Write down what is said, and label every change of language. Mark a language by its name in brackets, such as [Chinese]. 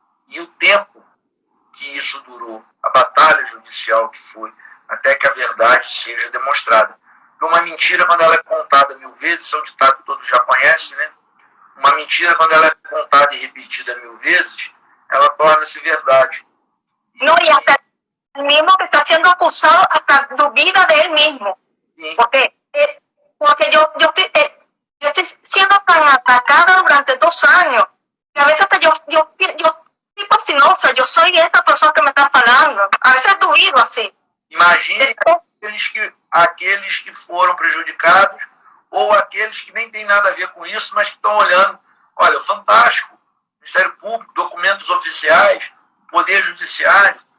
[Portuguese] E o tempo que isso durou, a batalha judicial que foi, até que a verdade seja demonstrada. Porque uma mentira, quando ela é contada 1000 vezes, isso é um ditado que todos já conhecem, né? Uma mentira, quando ela é contada e repetida 1000 vezes, ela torna-se verdade. [Spanish] No, y hasta el mismo que está siendo acusado, hasta duvida de él mismo. Sí. Porque yo estoy siendo tan atacada durante 2 años, que a veces yo soy fascinosa, yo soy esa persona que me están falando. A veces duvido así. [Portuguese] Imagine aqueles que foram prejudicados ou aqueles que nem têm nada a ver com isso, mas que estão olhando. Olha, fantástico, Ministério Público, documentos oficiais, Poder Judiciário.